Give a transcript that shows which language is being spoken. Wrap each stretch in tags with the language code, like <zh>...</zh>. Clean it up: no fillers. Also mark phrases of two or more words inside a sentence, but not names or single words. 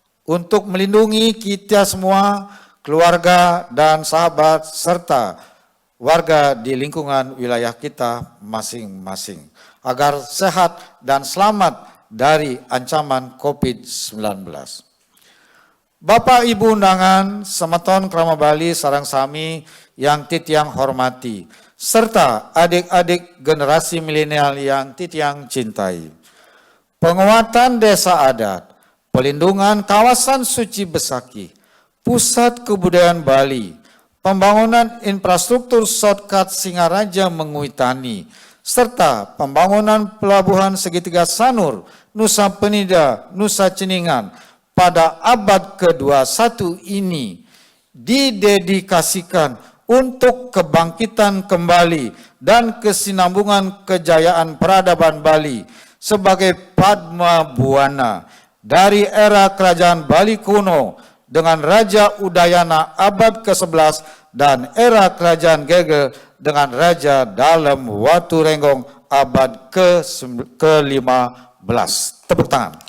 <id>Untuk melindungi kita semua, keluarga dan sahabat, serta warga di lingkungan wilayah kita masing-masing, agar sehat dan selamat dari ancaman COVID-19. Bapak Ibu undangan,</id> <ban>semeton Krama Bali sareng sami</ban> <id>yang titiang hormati, serta adik-adik generasi milenial yang titiang cintai. Penguatan desa adat, pelindungan kawasan suci Besaki, pusat kebudayaan Bali, pembangunan infrastruktur shortcut Singaraja Menguitani, serta pembangunan pelabuhan segitiga Sanur, Nusa Penida, Nusa Ceningan pada abad ke-21 ini didedikasikan untuk kebangkitan kembali dan kesinambungan kejayaan peradaban Bali sebagai Padma Buana dari era Kerajaan Bali kuno dengan Raja Udayana abad ke-11 dan era Kerajaan Gegel dengan Raja Dalem Waturenggong abad ke-15. Tepuk tangan.</id>